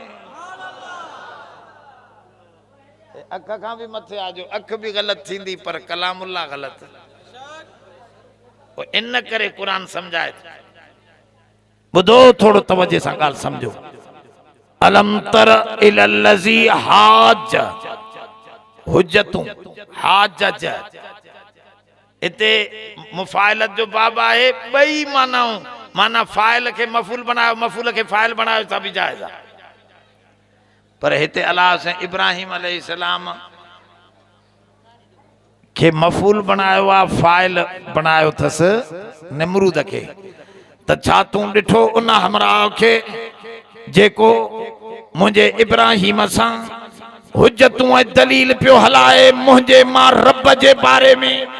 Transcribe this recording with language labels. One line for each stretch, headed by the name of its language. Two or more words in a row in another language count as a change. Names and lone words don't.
Sindhi: अख खां बि मथे आजो अख बि ग़लति थींदी पर कलामुल्लाह ग़लति इन करे क़ुरान सम्झाए ॿुधो थोरो तवजे सां ॻाल्हि सम्झो।
Arabic: ألم تر إلى الذي
Sindhi: हाज हुज्जतूं हाज इते मुफ़ाइलत जो बाब आहे ॿई मानाऊं माना फ़ाइल खे मफ़ूल बनायो मफ़ूल खे फ़ाइल बनायो त बि जाइज़ आहे पर हिते अलाह से इब्राहिम अलैहिस्सलाम के मफ़ूल बनायो आ फ़ाइल बनायो थस नमरूद के त छा तूं ॾिठो उन हमराह के जेको मुझे इब्राहिम सां हुज्जतूं ऐं दलील पियो हलाए मुझे मां रब जे बारे में